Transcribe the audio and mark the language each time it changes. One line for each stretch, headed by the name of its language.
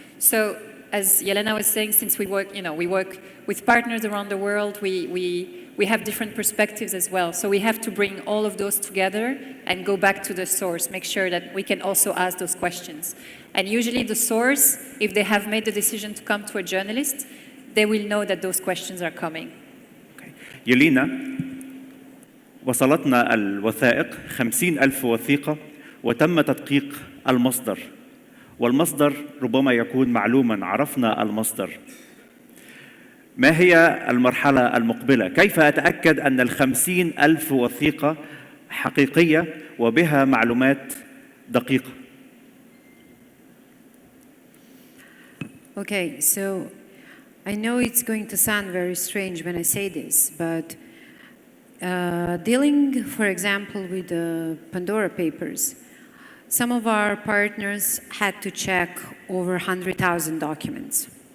English: So as Yelena was saying, since we work, you know, we work with partners around the world, we have different perspectives as well. So we have to bring all of those together and go back to the source, make sure that we can also ask those questions. And usually the source, if they have made the decision to come to a journalist, they will know that those questions are coming. Okay.
Arabic: يلينا، وصلتنا الوثائق 50,000 وثيقة وتم تدقيق المصدر، والمصدر ربما يكون معلوما، عرفنا المصدر. ما هي المرحلة المقبلة؟ كيف أتأكد أن 50,000 وثيقة حقيقية وبها معلومات دقيقة؟
English: Okay, so I know it's going to sound very strange when I say this, but dealing, for example, with the Pandora Papers, some of our partners had to check over 100,000 documents.